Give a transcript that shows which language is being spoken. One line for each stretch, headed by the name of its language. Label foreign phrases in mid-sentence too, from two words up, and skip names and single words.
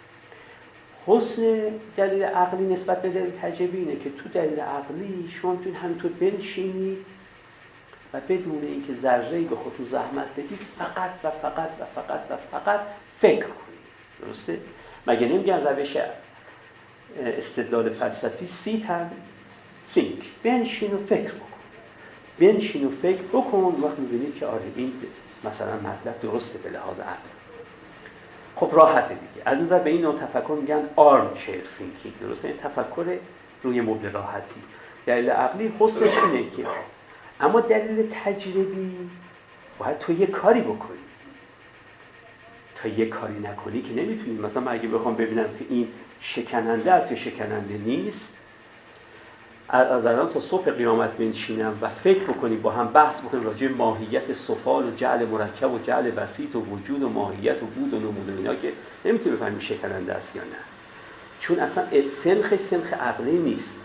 Persian: حسن دلیل عقلی نسبت به دلیل تجربی اینه که تو دلیل عقلی شما میتونید همینطور بنشینید و بدون اینکه ذره‌ای به خودتون زحمت بدید فقط و فقط و فقط و فقط فکر کنید. درسته؟ مگه نمیگن روش استدلال فلسفی
English: sit and think،
Persian: بنشین و فکر بکن، بنشین و فکر بکن، وقت میبینید که آره این مثلا مطلب درسته به لحاظ عقل. خب راحته دیگه. از نظر به این نوع تفکر میگن
English: arm chair thinking.
Persian: درسته؟ این تفکر روی مبل راحتی. دلیل عقلی حسنش اینه که اما دلیل تجربی باید تو یه کاری بکنی. تا یه کاری نکنی که نمیتونی. مثلا من اگه بخوام ببینم که این شکننده است یا شکننده نیست، از الان تا صبح قیامت بنشینم و فکر بکنیم با هم بحث بکنیم راجع به ماهیت سفال و جعل مرکب و جعل بسیط و وجود و ماهیت و بود و نمود و اینا، که نمیتونی بفهمی شکننده است یا نه، چون اصلا سنخ عقلی نیست.